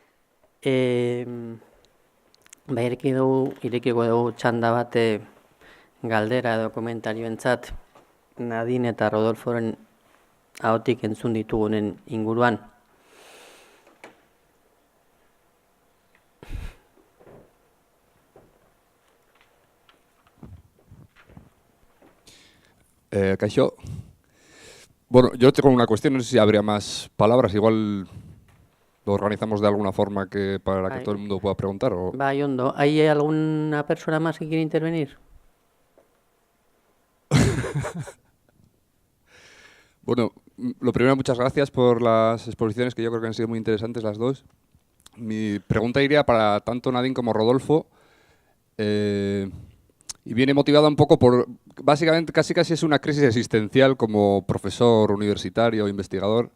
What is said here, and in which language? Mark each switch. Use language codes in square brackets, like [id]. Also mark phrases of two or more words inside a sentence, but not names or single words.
[eu] Irekiko dugu txanda bat galdera edo komentarioentzat Nadine eta Rodolforen ahotik entzun ditugunen inguruan. Kaixo. [es] Bueno, yo tengo una cuestión, no sé si habría más palabras, igual lo organizamos de alguna forma para que todo el mundo pueda preguntar. O... [eu] Bai, ondo. [es] ¿Hay alguna persona más que quiere intervenir? Bueno, lo primero, muchas gracias por las exposiciones, que yo creo que han sido muy interesantes las dos. Mi pregunta iría para tanto Nadine como Rodolfo, y viene motivada un poco por, básicamente, casi es una crisis existencial como profesor universitario, investigador.